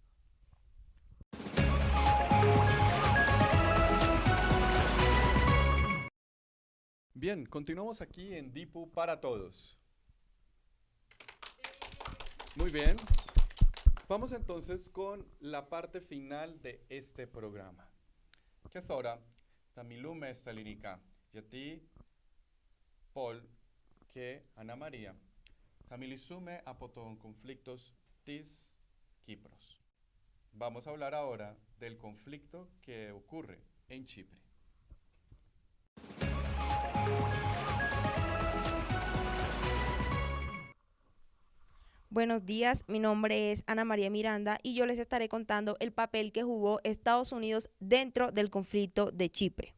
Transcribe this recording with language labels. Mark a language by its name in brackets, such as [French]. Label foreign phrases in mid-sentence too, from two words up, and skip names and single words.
[Spanish] Bien, continuamos aquí en DIPU para todos. Muy bien. Vamos entonces con la parte final de este programa. [Greek] Και τώρα θα μιλούμε στα ελληνικά, γιατί Πολ και Ανά Μαρία θα μιλήσουμε από τον conflicto της Κύπρος. [Spanish] Vamos a hablar ahora del conflicto que ocurre en Chipre. Buenos días, mi nombre es Ana María Miranda y yo les estaré contando el papel que jugó Estados Unidos dentro del conflicto de Chipre.